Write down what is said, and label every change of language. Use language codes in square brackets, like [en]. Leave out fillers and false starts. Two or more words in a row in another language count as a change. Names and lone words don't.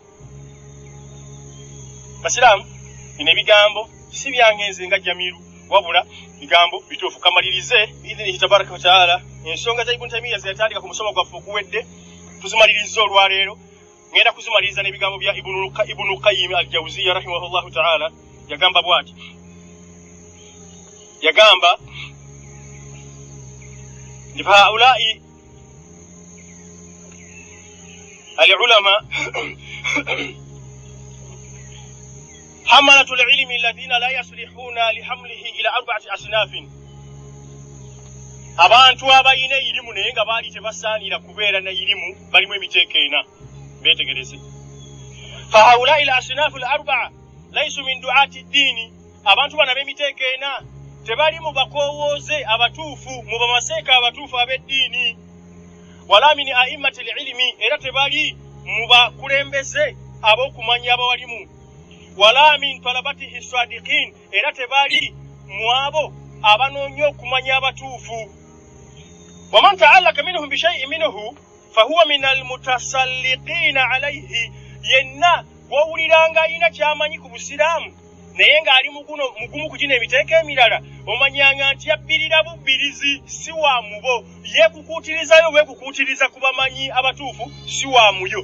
[lg] Basiraamu, bino ebigambo si byangenze nga Jamiru, wabula bigambo bituufu. Kamalirize [ar] بإذنه تبارك وتعالى [lg] ensonga za Ibn Taymiyyah ziyatandika ku musomo gwaffe oguwedde, tuzimaliriza olwaleero. Ngenda kuzimaliriza n'ebigambo bya Ibn Qayyim al-Jawziyya [ar] رحمه الله تعالى. [lg] Yagamba bw'ati, yagamba [ar] هؤلاء العلماء حملة العلم الذين لا يصلحون لحمله إلا أربعة أصناف, [lg] abantu abayina irimu naye nga baali tebasaanira kubeera na irimu balimu emiteeko ena. Beetegereze. [ar] فهؤلاء الأصناف الأربعة ليسوا من دعاة الدين, [lg] abantu bano ab'emiteeko ena tebali mu bakoowooze abatuufu, mu bamaseeka abatuufu ab'eddiini. [ar] ولا من أئمة العلم, [lg] era tebali mu bakulembeze ab'okumanya abawalimu. [ar] ولا من طلبته الصادقين, [lg] era tebali mu abo abanoonya okumanya abatuufu. [ar] ومن تعلق منهم بشيء منه فهو من المتسلقين عليه, [lg] yenna bw'owuliranga alina kyamanyi ku busiraamu naye ng'ali mugumu ku gino emiteeko emirala, omanyanga nti yabbirira bubbirizi, si wa mubo. Yeekukuutirizayo bwekukuutiriza ku bamanyi abatuufu, si wa muyo.